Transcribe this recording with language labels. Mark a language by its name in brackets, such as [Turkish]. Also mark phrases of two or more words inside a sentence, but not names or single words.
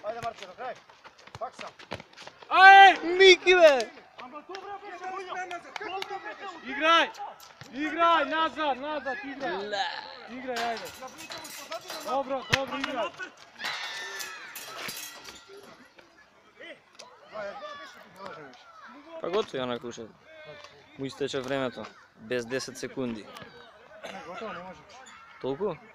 [Macedonian] Арчера, край. Пак сам. Ай! Мики, бе! Ама добре беше, играй! Играй, назад, играй! Играй, ајде! Добро, играй! Па готово ја накуша. Му истече времето. Без 10 секунди. Готово, не може. Толку?